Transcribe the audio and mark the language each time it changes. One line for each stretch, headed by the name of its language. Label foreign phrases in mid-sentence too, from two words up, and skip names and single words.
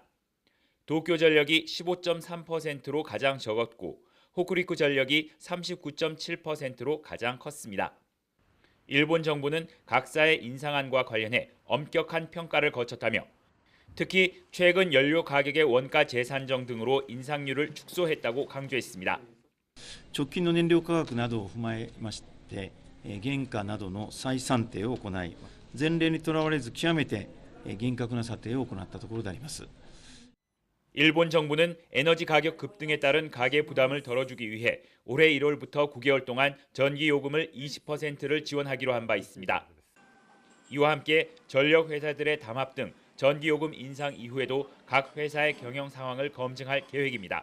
Korean: 도쿄전력이 15.3%로 가장 적었고 호쿠리쿠 전력이 39.7%로 가장 컸습니다. 일본 정부는 각사의 인상안과 관련해 엄격한 평가를 거쳤다며 특히 최근 연료 가격의 원가 재산정 등으로 인상률을 축소했다고 강조했습니다.
Japanese: 直近の燃料価格などを踏まえまして、原価などの再算定を行い、前例にとらわれず極めて厳格な査定を行ったところであります。
Korean: 일본 정부는 에너지 가격 급등에 따른 가계 부담을 덜어주기 위해 올해 1월부터 9개월 동안 전기 요금을 20%를 지원하기로 한 바 있습니다. 이와 함께 전력 회사들의 담합 등 전기 요금 인상 이후에도 각 회사의 경영 상황을 검증할 계획입니다.